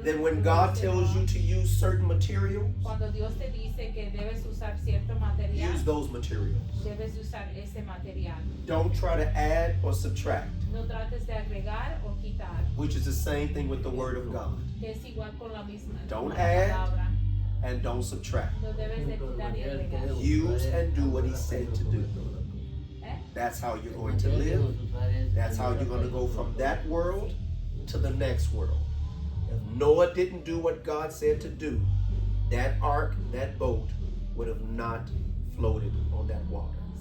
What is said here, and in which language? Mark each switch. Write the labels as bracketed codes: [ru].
[en] that when God tells you to use certain materials, [es] cuando Dios te dice que debes usar cierto material, [en] use those materials. [es] debes usar ese material. [en] Don't try to add or subtract, [es] No trates de agregar o quitar, [en] which is the same thing with the Word of God. [es] que es igual con la misma [en] Don't [es] con la [en] add. [es] palabra. [en] And don't subtract. [es] No debes de quitar y agregar. [en] Use and do what He said to do. That's how you're going to live. That's how you're going to go from that world to the next world. If Noah didn't do what God said to do, that ark, that boat would have not floated on that water.